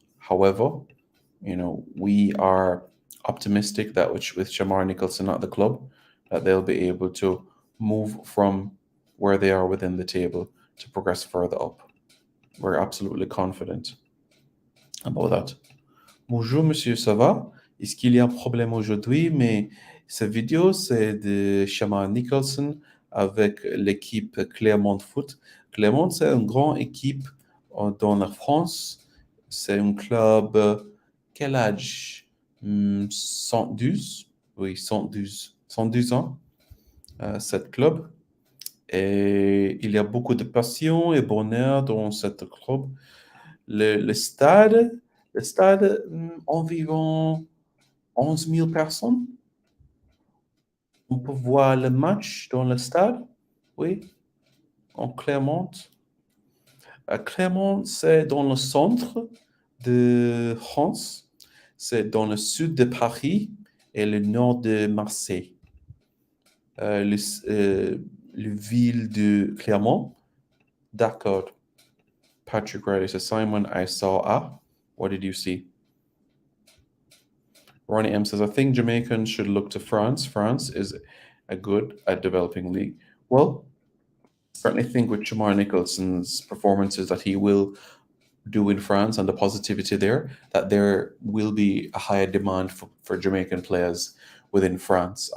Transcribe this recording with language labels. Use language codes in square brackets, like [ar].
[en] However, we are optimistic that with Shamar Nicholson at the club, that they'll be able to move from where they are within the table to progress further up. We're absolutely confident about that. [fr] Bonjour, monsieur, ça va? Est-ce qu'il y a un problème aujourd'hui? Mais cette vidéo, c'est de Shamar Nicholson avec l'équipe Clermont Foot. Clermont, c'est une grande équipe dans la France. C'est un club, quel âge? 112? Oui, 112 ans, cette club. Et il y a beaucoup de passion et bonheur dans cette club. Le stade, environ 11 000 personnes. On peut voir le match dans le stade, oui, en Clermont. Clermont, c'est dans le centre de France, c'est dans le sud de Paris et le nord de Marseille. Le ville de Clermont, d'accord. [en] Patrick Riley says, Simon, I saw what did you see? Ronnie M says, I think Jamaicans should look to France. France is a good at developing league. Well, I certainly think with Shamar Nicholson's performances that he will do in France and the positivity there, that there will be a higher demand for Jamaican players within France.